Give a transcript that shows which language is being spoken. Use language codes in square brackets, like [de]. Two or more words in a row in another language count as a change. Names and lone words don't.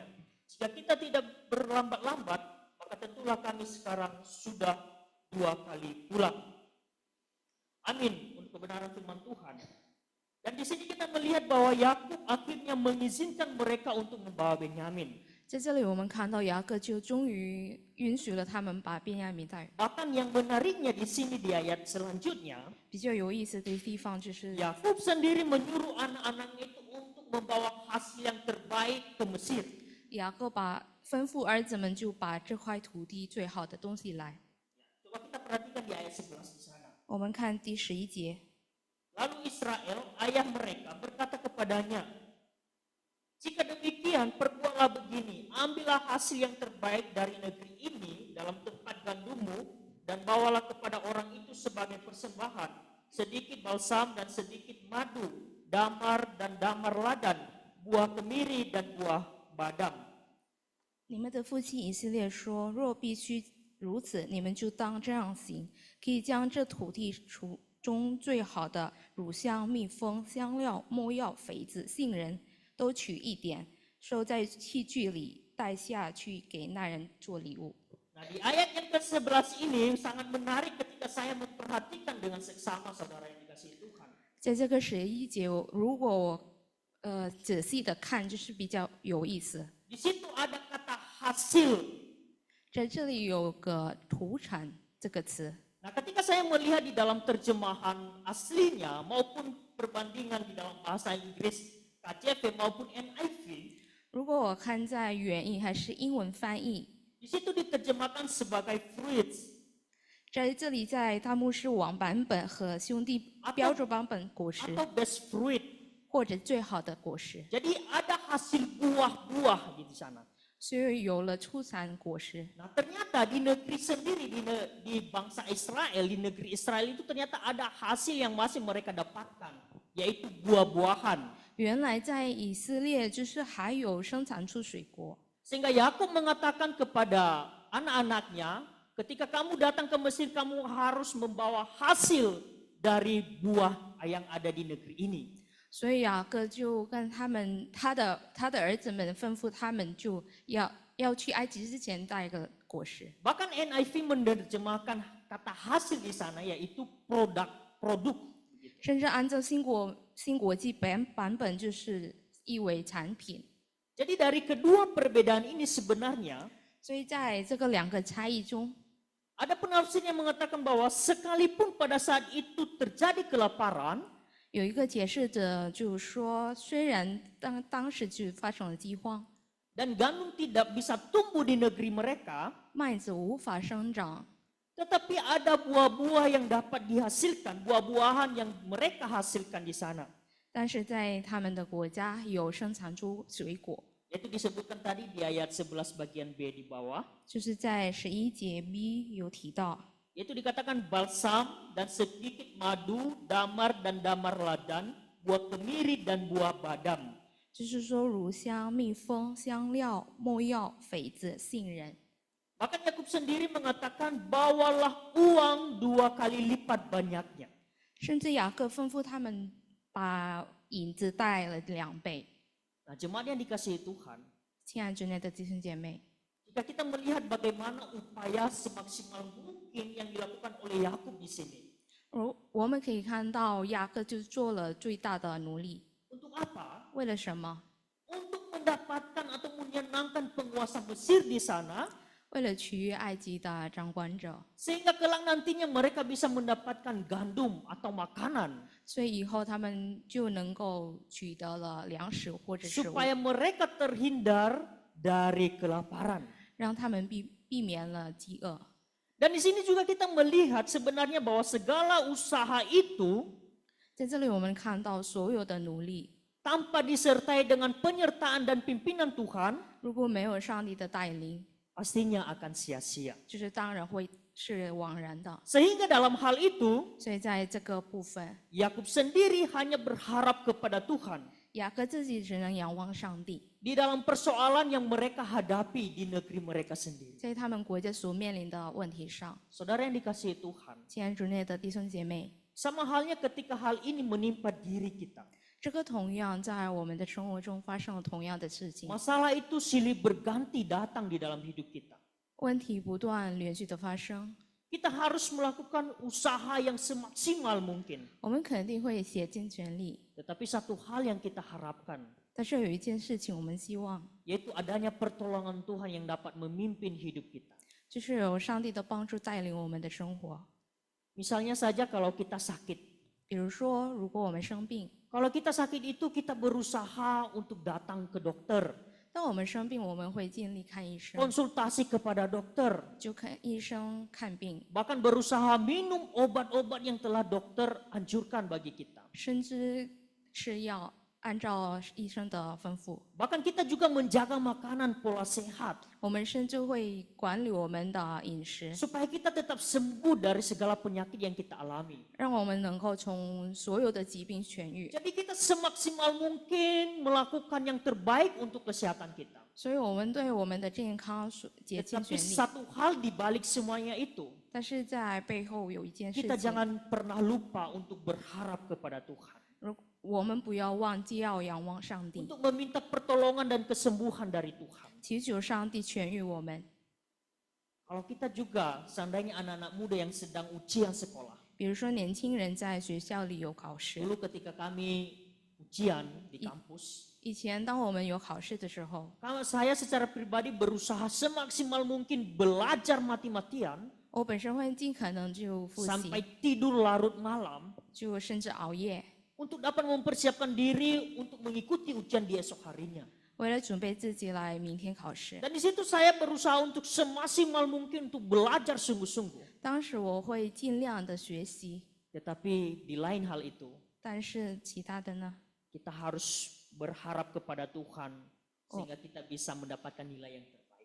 [id] Jika kita tidak berlambat-lambat, maka tentulah kami sekarang sudah 2 kali pulang. Amin. Kebenaran firman Tuhan. Dan di sini kita melihat bahwa Yakub akhirnya mengizinkan mereka untuk membawa Benyamin. [zh] 在这里我们看到雅各就终于允许了他们把便雅悯带。 [id] Bahkan yang menariknya di sini di ayat selanjutnya, [zh] 比较有意思的地方就是 [id] Yakub sendiri menyuruh anak-anaknya itu untuk membawa hasil yang terbaik ke Mesir. [zh] 雅各吩咐儿子们就把这块土地最好的东西来。 [id] Coba kita perhatikan di ayat 11 di sana. [zh] 我们看第11节。 [id] Lalu Israel, ayah mereka, berkata kepadanya, jika demikian perbuatlah begini, ambillah hasil yang terbaik dari negeri ini dalam tempat gandummu dan bawalah kepada orang itu sebagai persembahan, sedikit balsam dan sedikit madu, damar dan damar ladan, buah kemiri dan buah badam. [zh] 你们的父亲以色列说：“若必须如此，你们就当这样行，可以将这土地中最好的乳香、蜜蜂、香料、没药、肥子、杏仁都取一点，收在器具里，带下去给那人做礼物。” [id] Nah, di ayat yang ke-11 ini sangat menarik ketika saya memperhatikan dengan seksama saudara yang dikasihi Tuhan. [zh] 在这个11节，如果我仔细的看，就是比较有意思。 [id] Di situ ada kata hasil. [zh] 在这里有个土产这个词。 [id] Nah, ketika saya melihat di dalam terjemahan aslinya maupun perbandingan di dalam bahasa Inggris KJV maupun NIV, [zh] 如果我看在原译还是英文翻译， [id] di situ diterjemahkan sebagai fruits [zh] 在这里在大牧师网版本和兄弟标准版本果实 [id] atau [en] best fruit. [zh] 或者最好的果实， [id] Jadi ada hasil buah-buah di sana. [zh] 所以有了出产果实。 [id] Nah, ternyata di negeri sendiri, di bangsa Israel, di negeri Israel itu ternyata ada hasil yang masih mereka dapatkan, yaitu buah-buahan. [zh] 原来在以色列就是还有生产出水果， [id] Sehingga Yakub mengatakan kepada anak-anaknya, ketika kamu datang ke Mesir, kamu harus membawa hasil dari buah yang ada di negeri ini. [zh] 所以雅各就跟他的儿子们吩咐他们就要去埃及之前带个果实。 [id] Bahkan NIV menerjemahkan kata hasil di sana yaitu produk. [zh] 甚至按照新国际版本就是译为产品。 [id] Jadi dari kedua perbedaan ini sebenarnya [zh] 所以在这个两个差异中， [id] ada penafsir yang mengatakan bahwa sekalipun pada saat itu terjadi kelaparan, [zh] 有一个解释者就说，虽然当时就发生了饥荒， [id] dan gandum tidak bisa tumbuh di negeri mereka, [zh] 麦子无法生长， [id] tetapi ada buah-buah yang dapat dihasilkan, buah-buahan yang mereka hasilkan di sana. [zh] 但是在他们的国家有生产出水果， [id] Itu disebutkan tadi di ayat 11 bagian B di bawah. [zh] 就是在11节 B 有提到， [id] Yaitu dikatakan balsam dan sedikit madu, damar dan damar ladan, buah kemiri dan buah badam. [zh] 就是说乳香、蜜蜂、香料、没药、榧子、杏仁。 [id] Bahkan Yakub sendiri mengatakan bawalah uang 2 kali lipat banyaknya. [zh] 甚至雅各吩咐他们把银子带了2倍。 [id] Nah, jemaat yang dikasihi Tuhan, [zh] 亲爱之内的弟兄姐妹， [id] jika kita melihat bagaimana upaya semaksimal mungkin yang dilakukan oleh Yakub di sini. [zh] 我们可以看到雅各就做了最大的努力， [id] Untuk apa? [zh] 为了什么？ [id] Untuk mendapatkan atau menyenangkan penguasa Mesir di sana, [zh] 为了取悦埃及的掌管者， [id] sehingga kelak nantinya mereka bisa mendapatkan gandum atau makanan. [zh] 所以以后他们就能够取得了粮食或者食物， [id] Supaya mereka terhindar dari kelaparan. [zh] 让他们避免了饥饿。 [id] Dan di sini juga kita melihat sebenarnya bahwa segala usaha itu [zh] 在这里我们看到所有的努力， [id] tanpa disertai dengan penyertaan dan pimpinan Tuhan, [zh] 如果没有上帝的带领， [id] pastinya akan sia-sia. [zh] 就是当然会是枉然的。 [id] Sehingga dalam hal itu, [zh] 所以在这个部分， [id] Yakub sendiri hanya berharap kepada Tuhan [zh] 雅各自己只能仰望上帝， [id] di dalam persoalan yang mereka hadapi di negeri mereka sendiri. [zh] 在他们国家所面临的问题上。 [id] Saudara yang dikasihi Tuhan, [zh] 亲爱主内的弟兄姐妹， [id] sama halnya ketika hal ini menimpa diri kita. [zh] 这个同样在我们的生活中发生了同样的事情， [id] Masalah itu silih berganti datang di dalam hidup kita. [zh] 问题不断连续的发生， [id] Kita harus melakukan usaha yang semaksimal mungkin. [zh] 我们肯定会竭尽全力。 [id] Tetapi satu hal yang kita harapkan, [zh] 但是有一件事情我们希望， [id] yaitu adanya pertolongan Tuhan yang dapat memimpin hidup kita. [zh] 就是有上帝的帮助带领我们的生活。 [id] Misalnya saja kalau kita sakit. [zh] 比如说，如果我们生病， [id] Kalau kita sakit itu kita berusaha untuk datang ke dokter, [zh] 当我们生病，我们会尽力看医生， [id] konsultasi kepada dokter, [zh] 就看医生看病， [id] bahkan berusaha minum obat-obat yang telah dokter anjurkan bagi kita. [zh] 甚至吃药，按照医生的吩咐。 [id] Bahkan kita juga menjaga makanan pola sehat [zh] 我们甚至会管理我们的饮食， [id] supaya kita tetap sembuh dari segala penyakit yang kita alami. [zh] 让我们能够从所有的疾病痊愈。 [id] Jadi kita semaksimal mungkin melakukan yang terbaik untuk kesehatan kita. [zh] 所以我们对我们的健康竭尽 [id] Tetapi [zh] 全力。 [id] satu hal di balik semuanya itu, [zh] 但是在背后有一件事 [id] kita [zh] 情， [id] jangan pernah lupa untuk berharap kepada Tuhan. [zh] 我们不要忘记要仰望上帝， [id] Untuk meminta pertolongan dan kesembuhan dari Tuhan. [zh] 祈求上帝痊愈我们。 [id] Kalau kita juga, seandainya anak-anak muda yang sedang ujian sekolah. [zh] 比如说，年轻人在学校里有考试， [id] Dulu ketika kami ujian di kampus, [zh] 以前当我们有考试的时候， [id] kalau saya secara pribadi berusaha semaksimal mungkin belajar mati-matian [zh] 我本身会尽可能就复习， [id] sampai tidur larut malam [zh] 就甚至熬夜， [id] untuk dapat mempersiapkan diri untuk mengikuti ujian di esok harinya. [zh] 为了准备自己来明天考试。 [id] Dan di situ saya berusaha untuk semaksimal mungkin untuk belajar sungguh-sungguh. [zh] 当时我会尽量的学习， [id] Tetapi di lain hal itu, [zh] 但是其他的呢， [id] kita harus berharap kepada Tuhan sehingga kita bisa mendapatkan nilai yang terbaik.